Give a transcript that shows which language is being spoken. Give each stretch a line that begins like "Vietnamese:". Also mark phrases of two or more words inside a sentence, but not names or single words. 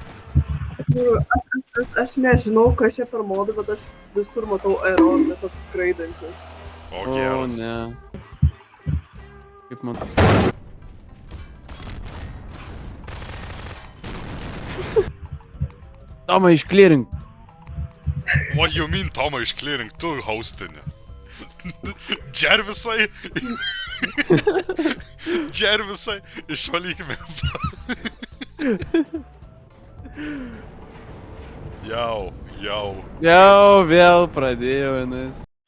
Lithuanian: Aš nežinau, kas čia per modų, bet aš visur matau Aeron, visat skraidančius. O, O, geras. ne. Kaip man... Tomai, išklirink.
English: What you mean,
Lithuanian: Tomai, išklirink, tu hostinė. Džervisai, išvalykime. Jau. Jau vėl pradėjau, nes...